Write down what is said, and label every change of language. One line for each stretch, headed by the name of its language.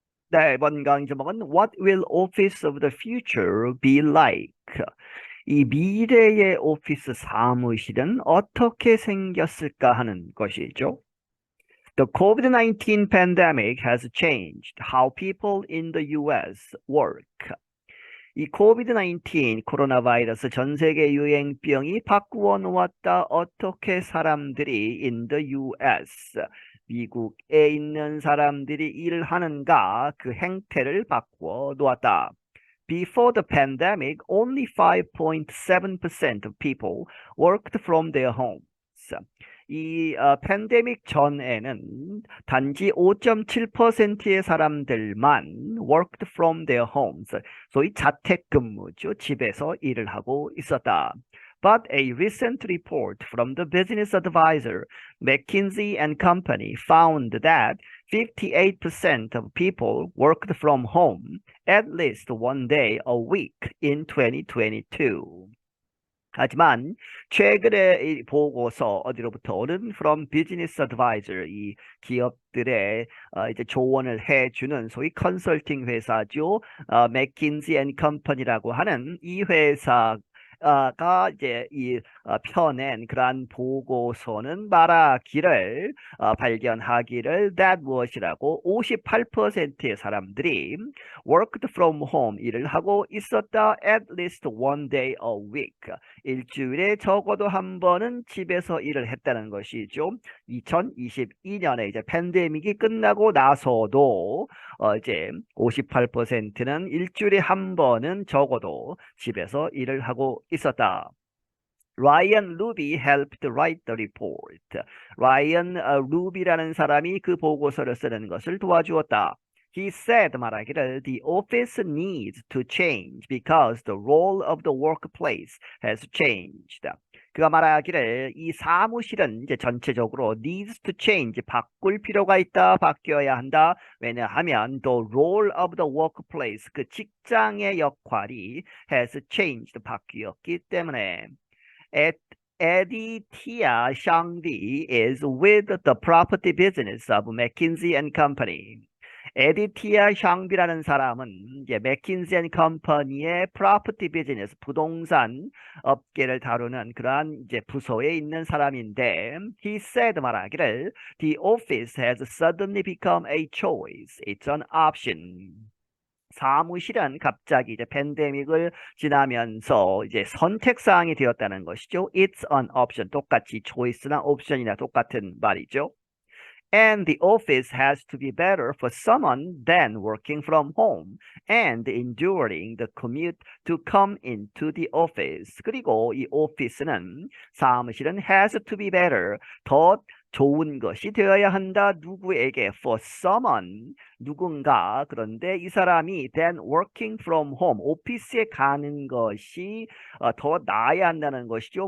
Korean: 네, 이번 강의 제목은
English: What will office of the future be like?
Korean: 이 미래의 오피스 사무실은 어떻게 생겼을까 하는 것이죠.
English: The COVID-19 pandemic has changed how people in the US work.
Korean: 이 코비드-19 코로나 바이러스 전 세계 유행병이 바꾸어 놓았다. 어떻게 사람들이
English: in the US,
Korean: 미국에 있는 사람들이 일을 하는가 그 행태를 바꾸어 놓았다.
English: Before the pandemic, only 5.7% of people worked from their homes.
Korean: 이 팬데믹 전에는 단지 5.7%의 사람들만
English: worked from their homes,
Korean: 소위 자택근무죠. 집에서 일을 하고 있었다.
English: But a recent report from the business advisor McKinsey and Company found that 58% of people worked from home at least one day a week in 2022.
Korean: 하지만 최근에 이 보고서 어디로부터 오는
English: from business advisor
Korean: 이 기업들의 이제 조언을 해주는 소위 컨설팅 회사죠. 맥킨지 앤 컴퍼니라고 하는 이 회사가 이제 펴낸 그러한 보고서는 말하기를 발견하기를 that 무엇이라고 58%의 사람들이
English: worked from home
Korean: 일을 하고 있었다
English: at least one day a week
Korean: 일주일에 적어도 한 번은 집에서 일을 했다는 것이죠. 2022년에 이제 팬데믹이 끝나고 나서도 이제 58%는 일주일에 한 번은 적어도 집에서 일을 하고 있었다.
English: Ryan Ruby helped write the report.
Korean: 라이언 루비라는 사람이 그 보고서를 쓰는 것을 도와주었다.
English: He said
Korean: 말하기를
English: the office needs to change because the role of the workplace has changed.
Korean: 그가 말하기를 이 사무실은 이제 전체적으로
English: needs to change
Korean: 바꿀 필요가 있다 바뀌어야 한다. 왜냐하면
English: the role of the workplace
Korean: 그 직장의 역할이
English: has changed
Korean: 바뀌었기 때문에.
English: Aditya Shangvi is with the property business of McKinsey and Company.
Korean: 에디티아 샹비라는 사람은 이제 맥킨지 앤 컴퍼니의 프로퍼티 비즈니스 부동산 업계를 다루는 그러한 이제 부서에 있는 사람인데
English: he said
Korean: 말하기를
English: the office has suddenly become a choice. It's an option.
Korean: 사무실은 갑자기 이제 팬데믹을 지나면서 이제 선택사항이 되었다는 것이죠.
English: It's an option.
Korean: 똑같이 choice나 옵션이나 똑같은 말이죠.
English: And the office has to be better for someone than working from home and enduring the commute to come into the office.
Korean: 그리고 이 오피스는 사무실은
English: has to be better.
Korean: 더 좋은 것이 되어야 한다. 누구에게?
English: For someone.
Korean: 누군가. 그런데 이 사람이
English: then working from home.
Korean: 오피스에 가는 것이 더 나아야 한다는 것이죠.